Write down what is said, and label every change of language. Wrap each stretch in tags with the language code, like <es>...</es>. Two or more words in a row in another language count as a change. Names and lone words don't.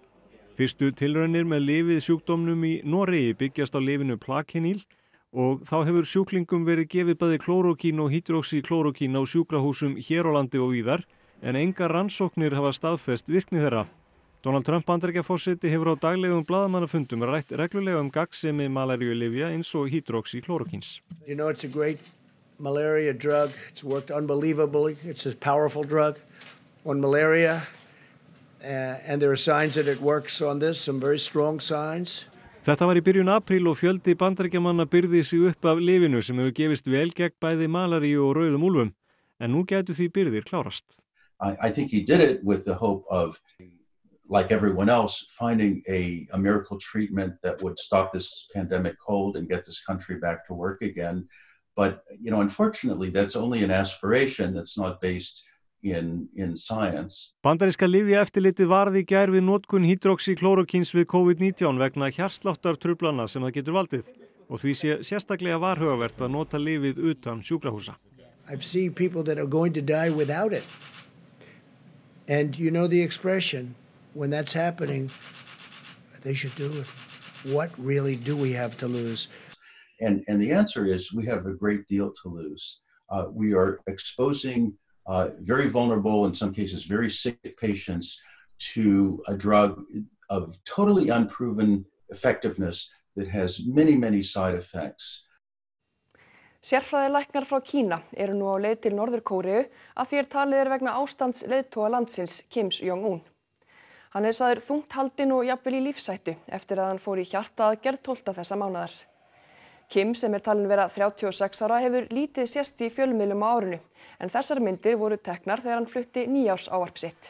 <is>Fyrstu tilraunir með lyfið sjúkdómnum í Noregi byggjast á lyfinu Plaquenil og þá hefur sjúklingum verið gefið bæði klórókín og hydroxyklórókín á sjúkrahúsum hér á landi og víðar en engar rannsóknir hafa staðfest virkni þeirra. Donald Trump Bandaríkjaforseti hefur á daglegum blaðamannafundum rætt reglulega gagnsemi malaríulyfja eins og hydroxyklórókíns.</is> <en>You know, it's a great malaria drug. It's worked unbelievably. It's a powerful drug on malaria. And there are signs that it works on this, some very strong signs.</en> <is>Þetta var í byrjun apríl og fjöldi Bandaríkjamanna byrði sig upp af lyfinu sem hefur gefist vel gegn bæði malaríu og rauðum úlfum. En nú gætu því byrðir klárast.</is> <en>I think he did it with the hope of, like everyone else, finding a miracle treatment that would stop this pandemic cold and get this country back to work again. But, unfortunately, that's only an aspiration that's not based in science.</en> <is>Bandaríska lyfjaeftirlitið varði í gær við notkun hydroxychloroquíns við COVID-19 vegna hjartsláttartruflana sem það getur valdið og því sé sérstaklega varhugavert að nota lyfið utan sjúkrahúsa.</is> <en>I've seen people that are going to die without it. And you know the expression, when that's happening, they should do it. What really do we have to lose? And the answer is we have a great deal to lose. We are exposing very vulnerable, in some cases very sick patients to a drug of totally unproven effectiveness that has many, many side effects.</en> <is>Sérfræðilæknar frá Kína eru nú á leið til Norður-Kóreu að því talið vegna ástands leiðtoga landsins Kim Jong-un. Hann sagður þungt haldinn og jafnvel í lífshættu eftir að hann fór í hjartaaðgerð 12. þessa mánaðar. Kim, sem talinn vera 36 ára, hefur lítið sést í fjölmiðlum á árinu, en þessar myndir voru teknar þegar hann flutti nýársávarp sitt.</is>